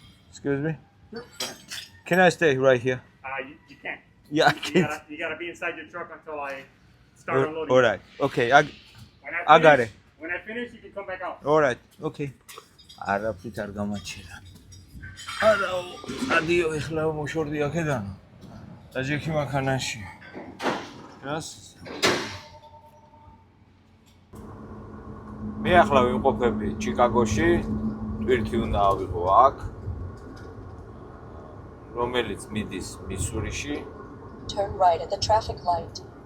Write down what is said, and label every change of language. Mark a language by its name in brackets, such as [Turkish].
[English] Excuse me. Can I stay right here? You can't. Yeah, I You can. gotta be inside your truck until I start unloading. All right. Okay. When I got it. When I finish, you can come back out. All right. Okay. [Georgian] არაფრით არ გამაჩერა. არაო, ადიო ეხლა მოშორდი აქედან. დაჯექი მანქანაში. რას? მე ახლა ვიმყოფები ჩიკაგოში, ტვირთი უნდა ავიღო აქ. რომელიც მიდის მისურიში. [English] Turn right at the traffic light.